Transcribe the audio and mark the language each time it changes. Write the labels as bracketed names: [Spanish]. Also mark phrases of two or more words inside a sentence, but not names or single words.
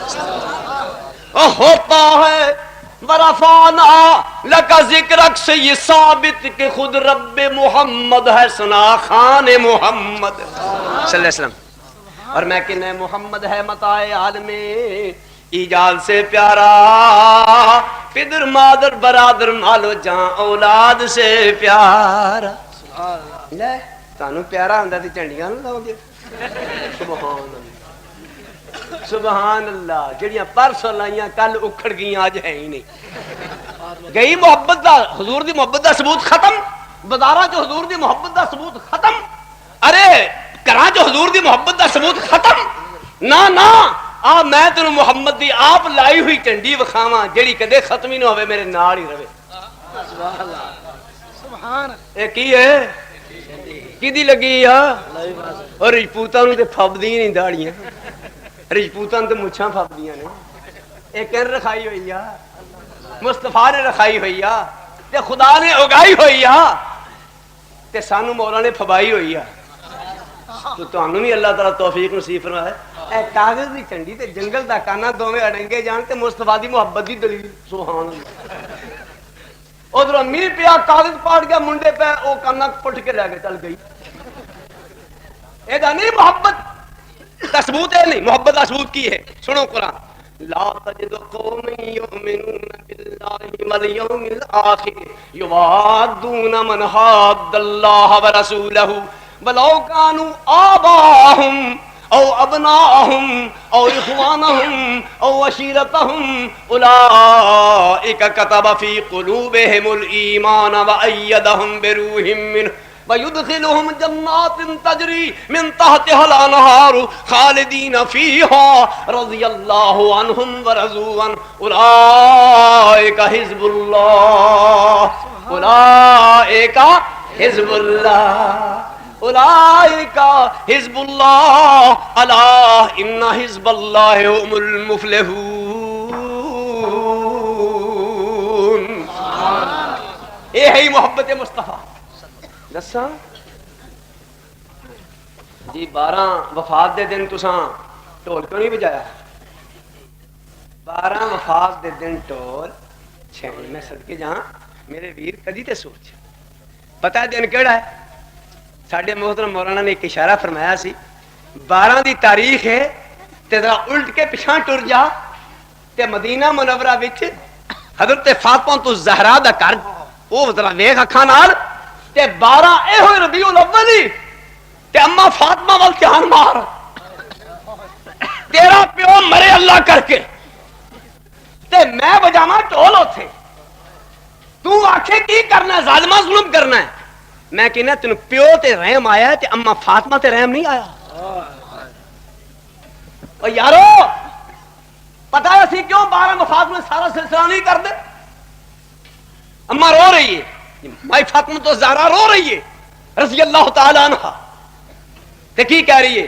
[Urdu] ہوتا ہے [Arabic] ورفانا لکا ذکرک [Urdu] سے یہ ثابت کہ خود رب محمد ہے سنا خان محمد [Arabic] صلی اللہ علیہ وسلم. [Urdu] اور میں کہ محمد ہے متاع عالم ایجاد سے پیارا، پدر مادر برادر مالو جان اولاد سے پیارا. [Punjabi] لے تانوں پیارا ہوندا تے چنڈیاں نوں لاؤندے. [Arabic] سبحان اللہ سبحان اللہ. [Punjabi] جڑیاں پرسوں لائیاں کل اکھڑ گئیاں اج ہے ہی نہیں. گئی محبت دا، حضور دی محبت دا ثبوت ختم. بازاراں چ حضور دی محبت دا ثبوت ختم. ارے گھراں چ حضور دی محبت دا ثبوت ختم. نہ نہ آ میں تینوں محمد دی آپ لائی ہوئی چنڈی وکھاواں جیڑی کدے ختم ہی نہ ہوے، میرے نال ہی رہے. [Arabic] سبحان اللہ [Punjabi] سبحان. اے کی ہے کدی لگی آ؟ اور رجپوتاں نوں تے پھبدیاں نہیں داڑیاں، رجپوتاں تے مچھاں پھبدیاں نے. اے کر رکھائی ہوئی آ، مصطفیٰ نے رکھائی ہوئی آ، تے خدا نے اگائی ہوئی آ، تے سانو مولا نے پھبائی ہوئی آ. تو تانوں بھی اللہ تعالیٰ توفیق نصیب فرمائے. اے کاغذ دی چنڈی تے جنگل دا کانا دوویں اڑنگے جان تے مصطفیٰ دی محبت دی دلیل. سبحان اللہ. ادھر میری پیا کاغذ پاٹ گیا منڈے پہ وہ کانا پٹ کے لے کے چل گئی. اے دا نہیں محبت دا ثبوت ہے. نہیں محبت دا ثبوت کی ہے. سنو قرآن. [Arabic] لا تجد قوم یؤمنون باللہ والیوم الآخر یوادون من حاد اللہ ورسولہ ولو کانوا آباءہم او ابناءہم او اخوانہم او عشیرتہم اولئک کتب فی قلوبہم الایمان وأیدہم بروح منہ وَيُدْخِلُهُمْ جَنَّاتٍ تَجْرِي مِنْ تَحْتِهَا الْأَنْهَارُ خَالِدِينَ فِيهَا رَضِيَ اللَّهُ عَنْهُمْ وَرَضُوا عَنْهُ أُولَئِكَ حِزْبُ اللَّهِ أُولَئِكَ حِزْبُ اللَّهِ أُولَئِكَ حِزْبُ اللَّهِ أَلَا إِنَّ حِزْبَ اللَّهِ هُمُ الْمُفْلِحُونَ. [Urdu] یہ ہے محبت مصطفیٰ. [Punjabi] دساں جی 12 وفات دے دن تساں ٹول کیوں نہیں بجایا؟ 12 وفات دے دن ٹول چھویں. میں صدقے جہاں میرے ویر کدی تے سوچ پتہ ہے دن کیڑا ہے؟ ساڈے محترم مولانا نے ایک اشارہ فرمایا سی 12 دی تاریخ ہے تے ذرا الٹ کے پیچھے ٹر جا تے مدینہ منورہ وچ حضرت فاطمہ تو زہرا دا گھر او ذرا ویکھ اکھاں نال تے 12 اے ہوئے ربیع الاول تے اما فاطمہ وال دھیان مار. تیرا پیو مرے اللہ کر کے تے میں بجاواں ٹول اوتھے. تو آکھے کی کرنا ہے؟ ظالمہ ظلم کرنا ہے. میں کہنا تینوں پیو تے رحم آیا ہے تے اما فاطمہ تے رحم نہیں آیا. او یارو پتہ ہے اسی کیوں 12 وفات میں سارا سلسلہ نہیں کر دے؟ اما رو رہی ہے، مائی فاطمہ تو زہرا رو رہی ہے [Arabic] رضی اللہ تعالی عنہ. [Punjabi] تے کی کہہ رہی ہے؟